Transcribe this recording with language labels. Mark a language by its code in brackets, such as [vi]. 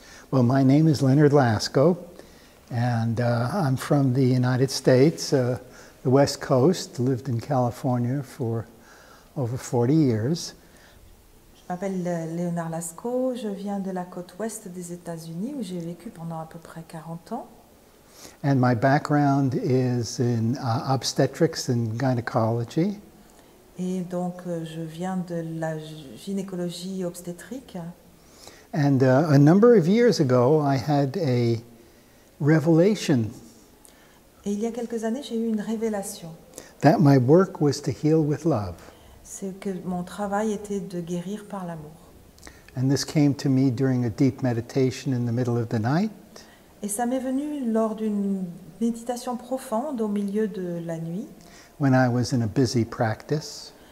[en] Well, my name is Leonard Lasko, and I'm from the United States, the West Coast, lived in California for over 40 years. [fr] Je m'appelle Léonard Lasco, je viens de la côte ouest des États-Unis où j'ai vécu pendant à peu près 40 ans. [en] And my background is in obstetrics and gynecology. [fr] Et donc je viens de la gynécologie obstétrique. [en] And a number of years ago, I had a revelation [fr] Et il y a quelques années, j'ai eu une révélation. [en] that my work was to heal with love. [fr] C'est que mon travail était de guérir par l'amour. [en] And this came to me during a deep meditation in the middle of the night. [fr] Et ça m'est venu lors d'une méditation profonde au milieu de la nuit, [en] When I was in a busy practice.